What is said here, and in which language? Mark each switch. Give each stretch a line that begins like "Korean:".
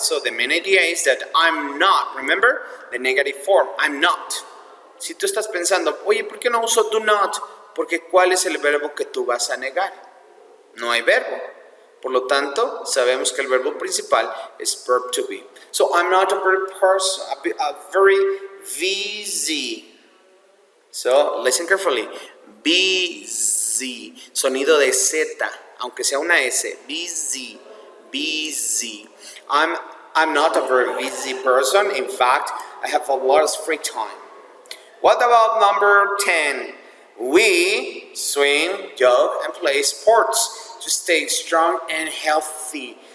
English: So the main idea is that I'm not. Remember the negative form, I'm not.
Spanish: Si tú estás pensando, oye, ¿por qué no uso do not? Porque ¿cuál es el verbo que tú vas a negar? No hay verbo. Por lo tanto, sabemos que el verbo principal es verb to be.
English: So I'm not a very person, a very busy. So listen carefully. Busy.
Spanish: Sonido de Z, aunque sea una S.
English: Busy. Busy. I'm not a very busy person. In fact, I have a lot of free time. What about number 10? We swim, jog, and play sports to stay strong and healthy.